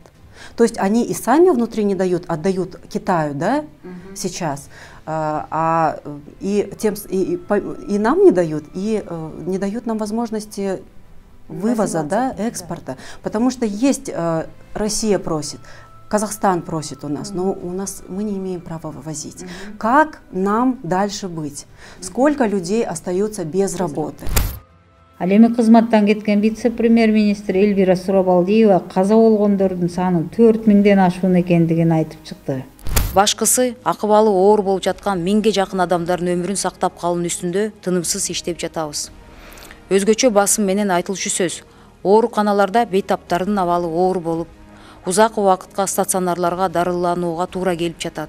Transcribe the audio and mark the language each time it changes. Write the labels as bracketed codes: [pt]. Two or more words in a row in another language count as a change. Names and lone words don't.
[ru] То есть они и сами внутри не дают, отдают Китаю, да, сейчас, и нам не дают, и не дают нам возможности вывоза, да, экспорта. Потому что есть, Россия просит, Казахстан просит у нас, но мы не имеем права вывозить. Как нам дальше быть? Сколько людей остаются без работы? [ky] Ал эми кызматтан кеткен вице-премьер-министр Эльвира Сурабалдиева каза болгондордун санын 4000ден ашуун экендигин айтып чыкты. Башкысы акыбалы оор болуп жаткан 1000ге жакын адамдардын өмүрүн сактап калуу үстүндө тынымсыз иштеп жатабыз. Өзгөчө басым менен айтылчу сөз, ооруканаларда бейтаптардын абалы оор болуп, узак убакытка стационарларга дарыланууга туура келип жатат.